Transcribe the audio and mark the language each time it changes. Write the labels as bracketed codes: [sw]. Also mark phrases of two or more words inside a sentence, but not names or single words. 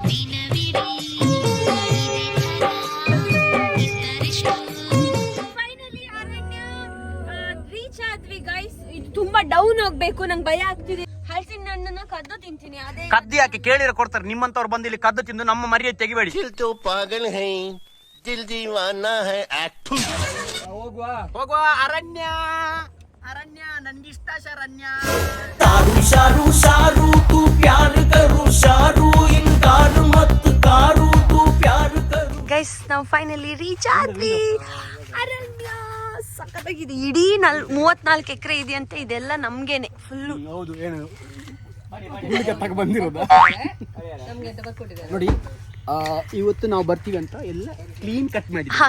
[kn] ಫೈನಲಿ ಅರಣ್ಯ ರೀಚ್ ಆದ್ವಿ ಗೈಸ್. ಇದು ತುಂಬಾ ಡೌನ್ ಹೋಗ್ಬೇಕು, ನಂಗೆ ಭಯ ಆಗ್ತಿದೆ. ಹಲಸಿನ ಹಣ್ಣನ್ನ ಕದ್ದು ತಿಂತೀನಿ. ಅದೇ ಕದ್ದು ಯಾಕೆ ಕೇಳಿದ್ರೆ ಕೊಡ್ತಾರೆ. ನಿಮ್ಮಂತವ್ರು ಬಂದು ಇಲ್ಲಿ ಕದ್ದು ತಿಂದು ನಮ್ಮ ಮರ್ಯಾದೆ ತೆಗಿಬೇಡಿ. [hi] पागल है दिल दीवाना है. [kn] ಹೋಗುವ. ಅರಣ್ಯ ನನ್ಗಿಷ್ಟ ಶರಣ್ಯ. [hi] शारू तू प्यार करू शारू इनकार मत कारू तू प्यार करू. [kn] ಗೈಸ್ ನಾವು ಫೈನಲಿ ರೀಚ್ ಆದ್ವಿ. ಅರಣ್ಯ ಸಖತ್ತಾಗಿದೆ. ಇಡೀ 34 ಎಕರೆ ಇದೆಯಂತೆ. ಇದೆಲ್ಲ ನಮ್ಗೇನೆ ಫುಲ್ಲು. ಹೌದು. ಏನು ಬಂದಿರೋದ ನೋಡಿ. ಇವತ್ತು ನಾವು ಬರ್ತೀವಿ ಅಂತ ಎಲ್ಲ [en] clean cut [kn] ಮಾಡಿ.